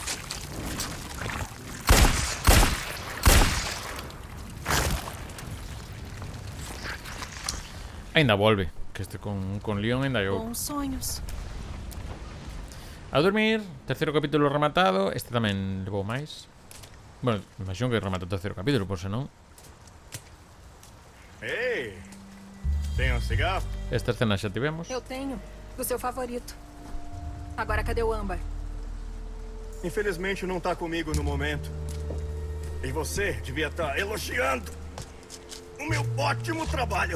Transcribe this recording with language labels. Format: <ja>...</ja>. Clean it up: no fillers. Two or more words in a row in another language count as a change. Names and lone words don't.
<gl>Ainda volve. Que este con Leon ainda eu.</gl> <pt>Bons sonhos.</pt> <gl>A dormir. Terceiro capítulo rematado. Este tamén levou máis. Bueno, imagino que remata o terceiro capítulo, por se non. Ei,</gl> <pt>tem cigarro?</pt> <gl>Esta escena xa tivemos.</gl> <pt>Eu tenho. Do seu favorito. Agora cadê o âmbar? Infelizmente não tá comigo no momento. E você devia estar elogiando o meu ótimo trabalho.</pt>